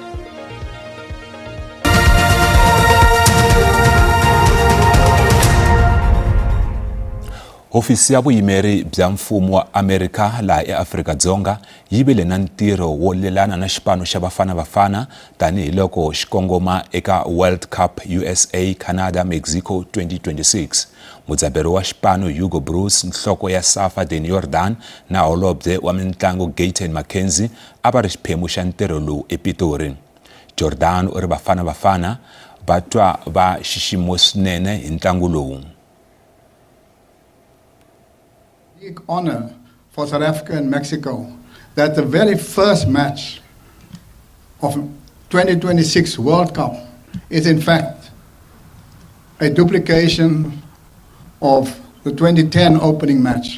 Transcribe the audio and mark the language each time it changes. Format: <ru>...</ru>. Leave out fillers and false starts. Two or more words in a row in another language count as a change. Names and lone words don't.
<ts>Hofisi ya vuyimeri bya mfumo wa Amerika laha eAfrika-Dzonga yi vile na ntirho wo lelana na xipano xa Bafana Bafana tanihiloko xi kongoma eka World Cup USA Canada Mexico 2026. Mudzaberi wa xipano Hugo Bruce, nhloko ya SAFA Den Jordan na holobye wa mitlangu Gayton McKenzie a va ri xiphemu xa ntirho lowu ePitori. Jordan u ri Bafana Bafana va twa va xiximiwe swinene hi ntlangu lowu.</ts> <en>Big honor for South Africa and Mexico that the very first match of 2026 World Cup is in fact a duplication of the 2010 opening match.</en>